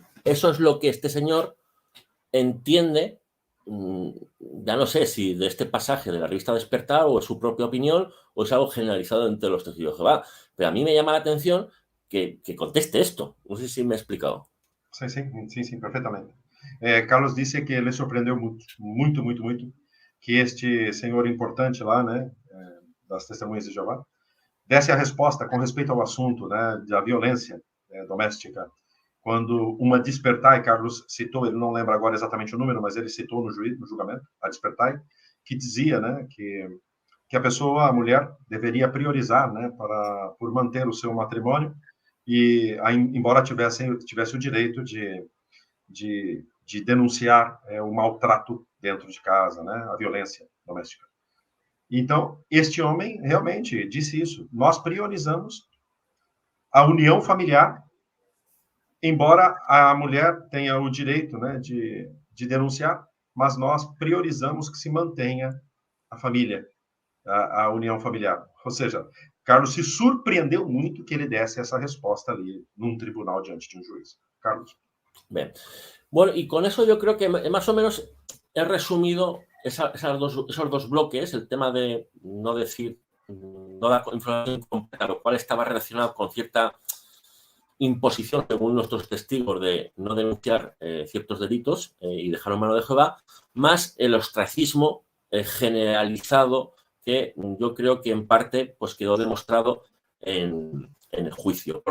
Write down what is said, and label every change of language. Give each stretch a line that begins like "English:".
Spanish: eso es lo que este señor entiende, ya no sé si de este pasaje de la revista Despertar o es su propia opinión o es algo generalizado entre los testigos de Jehová. Pero a mí me llama la atención que conteste esto. No sé si me he explicado.
Portuguese: Sim, perfeitamente. Carlos disse que ele surpreendeu muito que este senhor importante lá, né, das Testemunhas de Jeová, desse a resposta com respeito ao assunto, né, da violência doméstica. Quando uma Despertai, Carlos citou, ele não lembra agora exatamente o número, mas ele citou no julgamento, a Despertai, que dizia, né, que a pessoa, a mulher, deveria priorizar, né, por manter o seu matrimônio e, embora tivesse o direito de denunciar o maltrato dentro de casa, né, a violência doméstica. Então, este homem realmente disse isso. Nós priorizamos a união familiar, embora a mulher tenha o direito, né, de denunciar, mas nós priorizamos que se mantenha a família, a união familiar. Ou seja, Carlos se surpreendeu muito que ele desse essa resposta ali num tribunal diante de um juiz. Carlos.
Spanish: Bien. Bueno, y con eso yo creo que más o menos he resumido esos dos bloques, el tema de no decir, no dar información completa, lo cual estaba relacionado con cierta imposición, según nuestros testigos, de no denunciar ciertos delitos y dejarlo en mano de Jehová, más el ostracismo generalizado que yo creo que en parte pues quedó demostrado en el juicio.